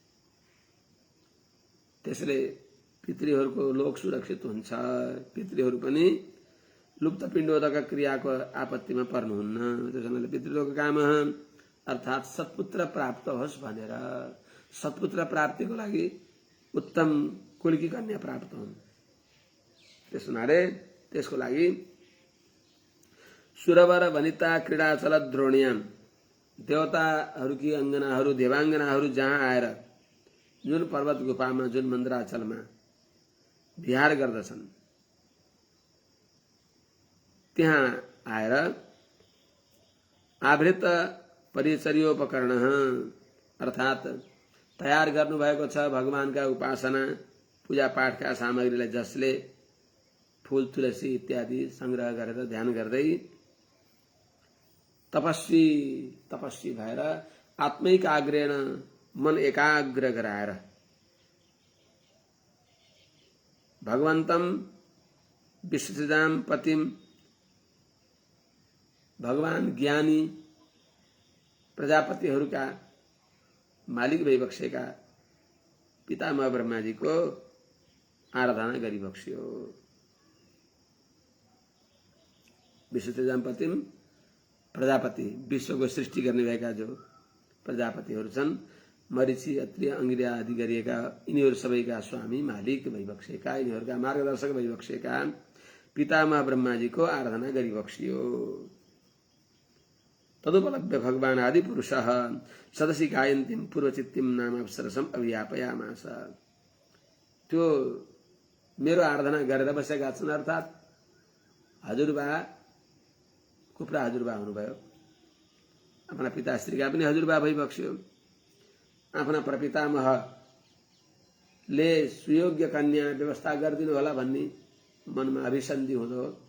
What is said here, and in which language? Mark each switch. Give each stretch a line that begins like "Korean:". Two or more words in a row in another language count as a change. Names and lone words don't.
Nepali: त्यसले पितृहरूको लोक सुरक्षित हुन्छ, पितृहरू पनि लुप्त पिण्डोदक क्रियाको आपत्तिमा पर्नुहुन्न, त्यसो हुनाले पितृलोक काम अर्थात् सत्पुत्र प्राप्त होस् भनेर सत्पुत्र प्राप्तिको लागि उत्तम कुलकी कन्या प्राप्त हुन्। त्यस हुनाले त्यसको लागि
Sanskrit: सुरवर वनिता क्रीडाचल द्रोण्याम
Nepali: देवताहरूकी अङ्गनाहरू देवाङ्गनाहरू जहाँ आएर जुन पर्वत गुफामा जुन मन्दिराचलमा विहार गर्दछन् त्यहाँ आएर
Sanskrit: आवृत परिचर्योपकरण
Nepali: अर्थात् तयार गर्नुभएको छ भगवानका उपासना पूजा पाठका सामग्रीलाई जसले फूल तुलसी इत्यादि संग्रह गरेर ध्यान गर्दै तपस्वी भएर आत्मिक आग्रहण मन एकाग्र गराएर
Sanskrit: भगवन्तं विश्वसृजां पतिम
Nepali: भगवान ज्ञानी प्रजापतिहरूका मालिक भइबक्सेका पितामह ब्रह्माजीको आराधना गरिबक्स्यो।
Sanskrit: विश्वसृजां पतिम
Nepali: प्रजापति विश्वको सृष्टि गर्ने भएका जो प्रजापतिहरू छन् मरीचि अत्रि अंगिरा आदि गरिएका यिनीहरू सबैका स्वामी मालिक भइबक्सेका यिनीहरूका मार्गदर्शक भइबक्सेका पितामह ब्रह्माजीको आराधना गरिबक्सियो।
Sanskrit: तदुपलभ्य भगवान आदि पुरुषः सदसि गायन्तीं पूर्वचित्तिं नाम अप्सरसम् अभियापयामास।
Nepali: त्यो मेरो आराधना गरेर बसेका छन् अर्थात् हजुरबा कुप्रा हजुरबा हुनुभयो, आफ्ना पिताश्रीका पनि हजुरबा भइबक्स्यो, आफ्ना प्रपितामहले सुयोग्य कन्या व्यवस्था गरिदिनु होला भन्ने मनमा अभिसन्धि हुँदो,